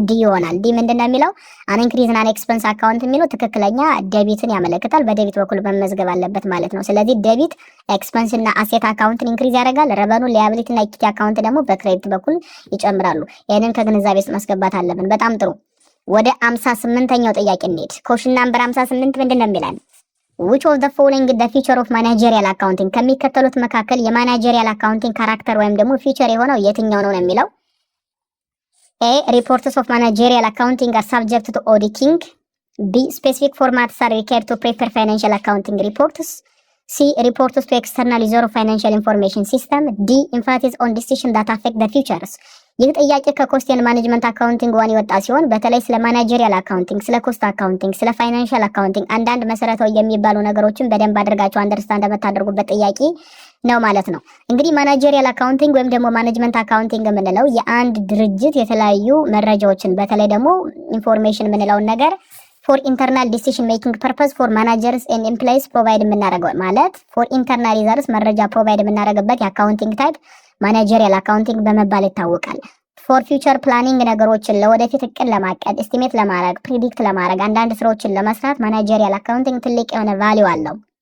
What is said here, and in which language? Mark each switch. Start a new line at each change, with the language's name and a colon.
Amharic: ዲ ይሆናል። ዲ ምንድነው የሚለው? አን ኢንክሪዝ ኢን ኤክስፐንስ አካውንት የሚለው ትክክለኛ ዴቢትን ያመለክታል። በዴቢት በኩል መመዝገብ አለበት ማለት ነው። ስለዚህ ዴቢት ኤክስፐንስ እና አሴት አካውንትን ኢንክሪዝ ያደርጋል። ረቨኑ ሊያቢሊቲ እና ኢኩዊቲ አካውንት ደግሞ በክሬዲት በኩል ይጨምራሉ። ይሄንን ከግንዛቤ ውስጥ ማስገባት አለብን። በጣም ጥሩ። ወደ 58ኛው ጥያቄ እንሂድ። ኮሽን ናምበር 58 ምንድነው የሚለን?
English: which of the following the feature of managerial accounting
Amharic: ከሚከተሉት መካከል የማናጀሪያል አካውንቲንግ ካራክተር ወይም ደግሞ ፊቸር የሆነው የትኛው ነው የሚለው?
English: ኤ reports of managerial accounting are subject to auditing. B specific formats are required to prepare financial accounting reports. C reports to external user of financial information system. D emphasis on decisions that affect the futures.
Amharic: ይህ ጥያቄ ከኮስት ኤንድ ማኔጅመንት አካውንቲንግ ዋን የወጣ ሲሆን በተለይ ስለ ማናጀሪያል አካውንቲንግ፣ ስለ ኮስት አካውንቲንግ፣ ስለ ፋይናንሻል አካውንቲንግ አንዳንድ መሰረታዊ የሚባሉ ነገሮችን በደንብ አድርጋችሁ አንደርስታንድ የምታደርጉበት ጥያቄ ነው ማለት ነው። እንግዲህ ማናጀሪያል አካውንቲንግ ወይም ደግሞ ማኔጅመንት አካውንቲንግ የምንለው የአንድ ድርጅት የተለያዩ መረጃዎችን በተለይ ደግሞ ኢንፎርሜሽን የምንለውን ነገር ፎር ኢንተርናል ዲሲሽን ሜኪንግ ፐርፐስ ፎር ማናጀርስ ኤንድ ኤምፕሎይስ ፕሮቫይድ የምናደርገው ማለት ፎር ኢንተርናል ዩዘርስ መረጃ ፕሮቫይድ የምናደርግበት የአካውንቲንግ ታይፕ ማናጀሪያል አካውንቲንግ በመባል ይታወቃል። ፎር ፊውቸር ፕላኒንግ ነገሮችን ለወደፊት እቅድ ለማቀድ ኤስቲሜት ለማድረግ ፕሪዲክት ለማድረግ አንዳንድ ስራዎችን ለመስራት ማናጀሪያል አካውንቲንግ ትልቅ የሆነ ቫልዩ አለው።